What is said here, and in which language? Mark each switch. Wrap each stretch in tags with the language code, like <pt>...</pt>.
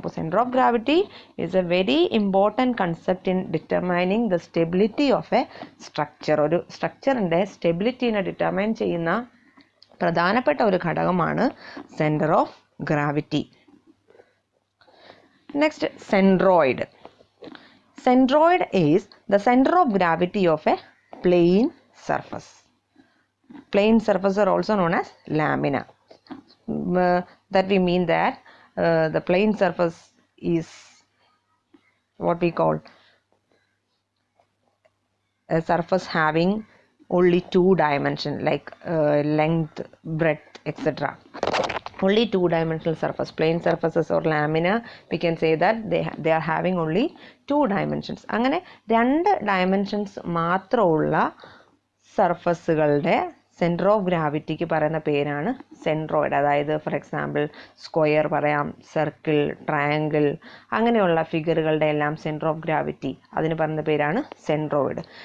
<ml>അപ്പോൾ</ml> <en>Centre of gravity is a very important concept in determining the stability of a structure.</en> <ml>ഒരു സ്ട്രക്ചറിൻ്റെ സ്റ്റെബിലിറ്റീനെ determine ചെയ്യുന്ന പ്രധാനപ്പെട്ട ഒരു ഘടകമാണ് centre of gravity.</ml> <en>Next, centroid. Centroid is the center of gravity of a plane surface. Plane surface are also known as lamina. That we mean that the plane surface is what we call a surface having only two dimensions, like length, breadth, etc. Only two-dimensional surface. Plane surfaces or lamina, we can say that they are having only two dimensions.</en> <ml>അങ്ങനെ രണ്ട് dimensions മാത്രമുള്ള സർഫസുകളുടെ centre of ഗ്രാവിറ്റിക്ക് പറയുന്ന പേരാണ് centroid. അതായത് for example square പറയാം, circle, triangle, അങ്ങനെയുള്ള ഫിഗറുകളുടെ എല്ലാം centre of gravity അതിന് പറയുന്ന പേരാണ് സെൻട്രോയിഡ്.</ml>